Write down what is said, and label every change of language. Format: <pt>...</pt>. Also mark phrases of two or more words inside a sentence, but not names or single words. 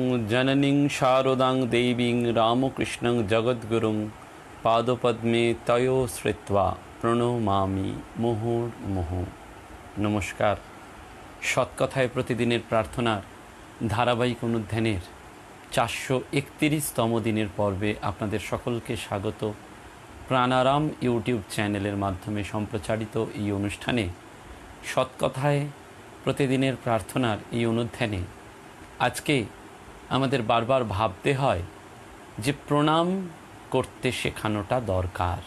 <sa>जननीं शारदां देवीं रामकृष्णं जगद्गुरुं पादपद्मे तयो श्रित्वा প্রণমামি মুহুর্মুহু।</sa> <bn>নমস্কার। সৎকথায় প্রতিদিনের প্রার্থনার ধারাবাহিক অনুধ্যানের 431তম দিনের পর্বে আপনাদের সকলকে স্বাগত। প্রাণারাম ইউটিউব চ্যানেলের মাধ্যমে সম্প্রচারিত এই অনুষ্ঠানে সৎকথায় প্রতিদিনের প্রার্থনার এই অনুধ্যানে আজকে আমাদের বারবার ভাবতে হয় যে প্রণাম করতে শেখানোটা দরকার।</bn>